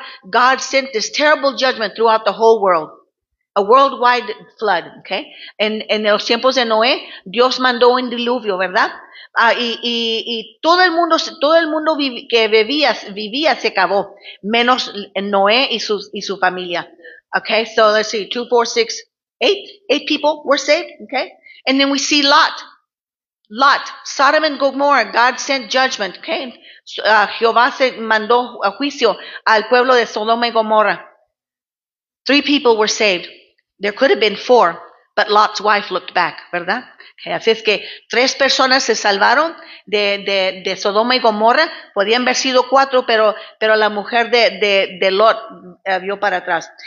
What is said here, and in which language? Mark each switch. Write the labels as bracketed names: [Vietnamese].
[English] God sent this terrible judgment throughout the whole world. A worldwide flood, okay? [Spanish] En los tiempos de Noé, Dios mandó un diluvio, ¿verdad? Y todo el mundo que vivía se acabó, menos Noé y su familia. [English] Okay, so let's see, 2, 4, 6, 8 people were saved, okay? And then we see Lot, Sodom and Gomorrah, God sent judgment, okay? [Spanish] Jehová se mandó a juicio al pueblo de Sodoma y Gomorra. [English] 3 people were saved. There could have been 4, but Lot's wife looked back, [Spanish] ¿verdad? Okay, así es que 3 personas se salvaron de Sodoma y Gomorra. Podían haber sido 4, pero la mujer de Lot vio para atrás.